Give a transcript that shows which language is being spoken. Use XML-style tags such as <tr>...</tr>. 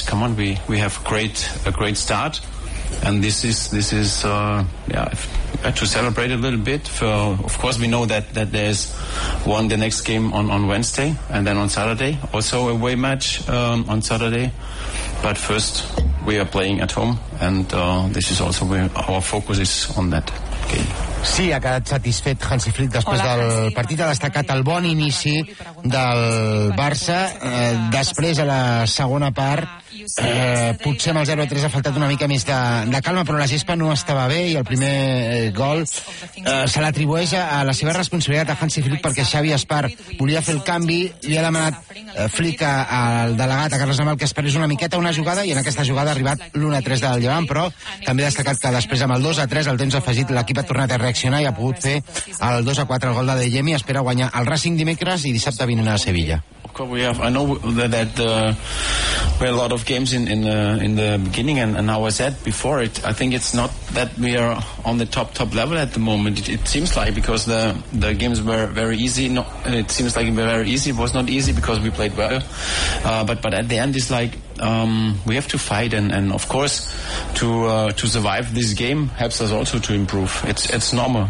<en>Come on, we have a great start. And this is to celebrate a little bit. For, of course, we know that there's the next game on Wednesday, and then on Saturday also a away match on Saturday. But first, we are playing at home, and this is also where our focus is on that game.</en> <ca>Sí, ha quedat satisfet Hansi Flick després del partit. Ha destacat el bon inici del Barça. Després, a la segona part, potser amb el 0-3 ha faltat una mica més de calma, però la gespa no estava bé i el primer gol se l'atribueix a la seva responsabilitat, a Hansi Flick, perquè Xavi Aspar volia fer el canvi. Li ha demanat Flick al delegat, a Carles Amal, que esperés una miqueta, una jugada, i en aquesta jugada ha arribat l'1-3 del Llevant, però també ha destacat que després amb el 2-3, el temps afegit, l'equip ha tornat a reaccionar i ha pogut fer el 2-4 el gol de Dejemi. Espera guanyar el Racing dimecres i dissabte vinent a Sevilla.</ca> <en>We have, I know that we had a lot of games in the beginning, and how I said before, it I think it's not that we are on the top level at the moment. It seems like, because the games were very easy. It was not easy because we played well, but at the end it's like we have to fight, and of course to survive this game helps us also to improve. It's normal.</en>